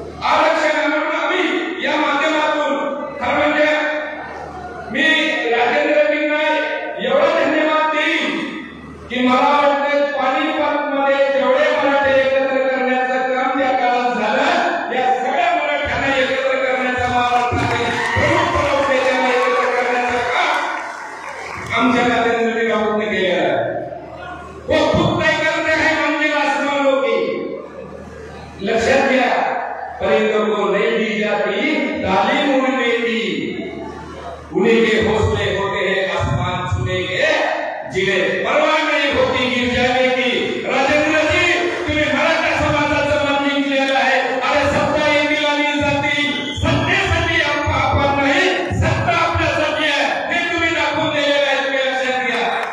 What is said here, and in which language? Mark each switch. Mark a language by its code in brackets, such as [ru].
[mr] आरक्षणावरून आम्ही या माध्यमातून खरं म्हणजे मी राजेंद्र बिंगळे एवढा धन्यवाद देईन की मला वाटतं पानिपतमध्ये जेवढे मराठे एकत्र करण्याचं काम त्या काळात झालं, या सगळ्या मराठ्यांना एकत्र करण्याचा महाराष्ट्राने प्रमुख प्रवक्त्याला एकत्र करण्याचं काम आमच्या राजेंद्र बिंगळे केलेलं आहे. [hi] वो खुद तय करते हैं मंजिल आसमानों की. [mr] लक्षात घ्या, [hi] परिंदों को नहीं दी जाती तालीम उड़ने की, उन्हीं के हौसले होते हैं आसमान छूने के, जिन्हें परवाह नहीं होती गिर जाने की. [mr] राजेंद्र जी, तुम्ही मराठा समाजाचं मन जिंकलेलं आहे. अरे सत्ताही दिलाली जातील, सत्तेसाठी आपण नाही, सत्ता आपल्यासाठी आहे हे तुम्ही दाखवून दिलेलं आहे. तुम्ही लक्षात घ्या.